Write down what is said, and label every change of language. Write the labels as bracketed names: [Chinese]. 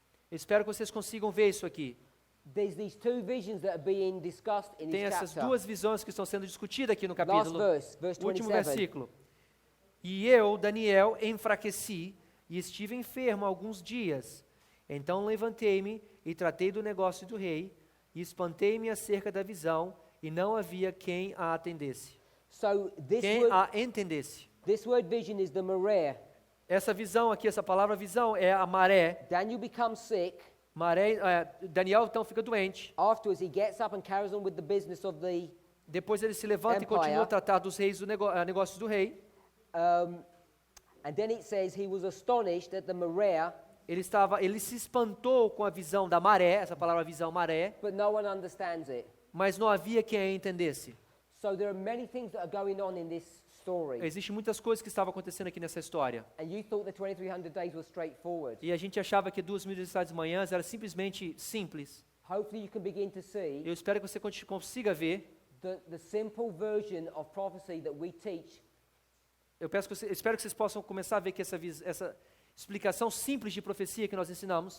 [Portuguese] Espero que vocês consigam ver isso aqui. [English] There's these two visions that are being discussed in [Portuguese] Tem [English] this [Portuguese] essas [English] chapter. [Portuguese] duas visões que estão sendo discutidas aqui no [English] Last [Portuguese] capítulo. [English] verse, verse [Portuguese] Último 27. versículo. E eu, Daniel, enfraqueci e estive enfermo alguns dias. Então levantei-me e tratei do negócio do rei e espantei-me acerca da visão e não havia quem a atendesse. [English] So [Portuguese] Quem a entendesse. [English] this word vision is the Mareh. [Portuguese] Essa visão aqui, essa palavra visão é a maré. [English] Daniel becomes sick. [Portuguese] Daniel então fica doente. [English] Afterwards, he gets up and carries on with the business of the. [Portuguese] Depois ele se levanta [English] Empire. [Portuguese] e continua a tratar dos reis, negócios do rei. [English] And then it says he was astonished at the Mareh, [Portuguese] Ele se espantou com a visão da maré, essa palavra visão maré, [English] but no one understands it. [Portuguese] mas não havia quem a entendesse. [English] So there are many things that are going on in this story. [Portuguese] Existem muitas coisas que estavam acontecendo aqui nessa história. [English] And you thought the 2300 days was straightforward. [Portuguese] E a gente achava que 2.000 manhãs era simplesmente simples. [English] Hopefully you can begin to see [Portuguese] Eu espero que você consiga ver. [English] the simple version of prophecy that we teach [Portuguese] Eu espero que vocês possam começar a ver que essa explicação simples de profecia que nós ensinamos